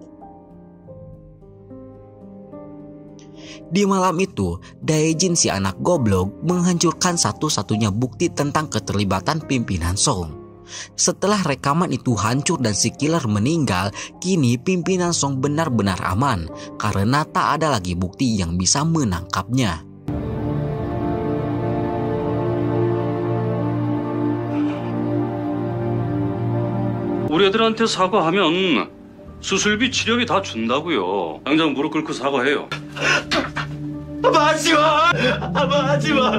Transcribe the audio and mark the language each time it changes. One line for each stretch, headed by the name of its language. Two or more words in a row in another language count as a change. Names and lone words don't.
Indonesian: Di malam itu, Dae-jin si anak goblok menghancurkan satu-satunya bukti tentang keterlibatan pimpinan Song. Setelah rekaman itu hancur dan si killer meninggal, kini pimpinan Song benar-benar aman karena tak ada lagi bukti yang bisa menangkapnya.
Korean: 우리 애들한테 사과하면 수술비 치료비 다 준다고요. 당장 무릎 꿇고 사과해요. 아빠 하지 마. 아빠 하지 마.